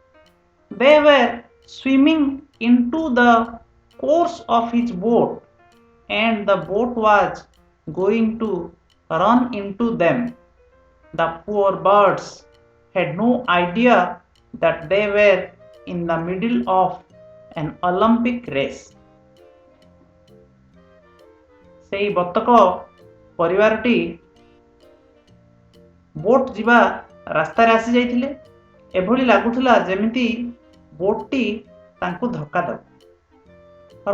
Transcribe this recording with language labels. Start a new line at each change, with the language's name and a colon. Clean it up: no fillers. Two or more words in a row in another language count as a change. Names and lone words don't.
English: They were swimming into the course of his boat and the boat was going to run into them. The poor birds had no idea that they were in the middle of an Olympic race.
Odia: ସେହି ବତକ ପରିବାରଟି ବୋଟ୍ ଯିବା ରାସ୍ତାରେ ଆସି ଯାଇଥିଲେ। ଏଭଳି ଲାଗୁଥିଲା ଯେମିତି ବୋଟ୍ଟି ତାଙ୍କୁ ଧକ୍କା ଦେବ।